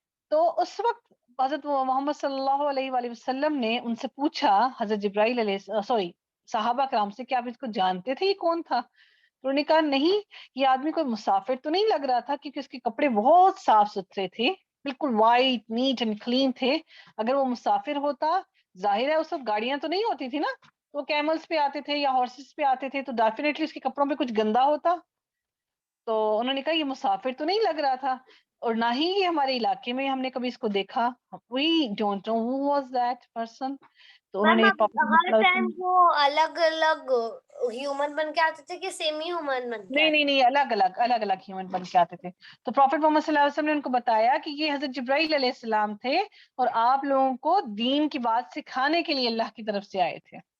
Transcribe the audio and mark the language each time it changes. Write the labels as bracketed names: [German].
[Urdu] تو اس وقت حضرت محمد صلی اللہ علیہ وآلہ وسلم نے ان سے پوچھا، حضرت جبرائیل علیہ صحابہ کرام سے، کہ آپ اس کو جانتے تھے یہ کون تھا؟ تو انہوں نے کہا نہیں، یہ آدمی کوئی مسافر تو نہیں لگ رہا تھا، کیونکہ اس کے کپڑے بہت صاف ستھرے تھے، بالکل وائٹ نیٹ اینڈ کلین تھے. اگر وہ مسافر ہوتا، ظاہر ہے اس وقت گاڑیاں تو نہیں ہوتی تھی نا، تو کیملز پہ آتے تھے یا ہارسز پہ آتے تھے، تو ڈیفینیٹلی اس کے کپڑوں پہ کچھ گندا ہوتا. تو انہوں نے کہا یہ مسافر تو نہیں لگ رہا تھا اور نہ ہی یہ ہمارے علاقے میں ہم نے کبھی اس کو دیکھا. [English] We don't know who was that person. [Urdu] تو انہوں میم نے اب ہر ٹائم وہ الگ الگ ہیومن بن کے آتے تھے کہ سیم ہی ہیومن بن کے آتے نہیں الگ الگ ہیومن بن کے آتے تھے. تو پروفیٹ محمد صلی اللہ علیہ وسلم نے ان کو بتایا کہ یہ حضرت جبرائیل علیہ السلام تھے اور آپ لوگوں کو دین کی بات سکھانے کے لیے اللہ کی طرف سے آئے تھے.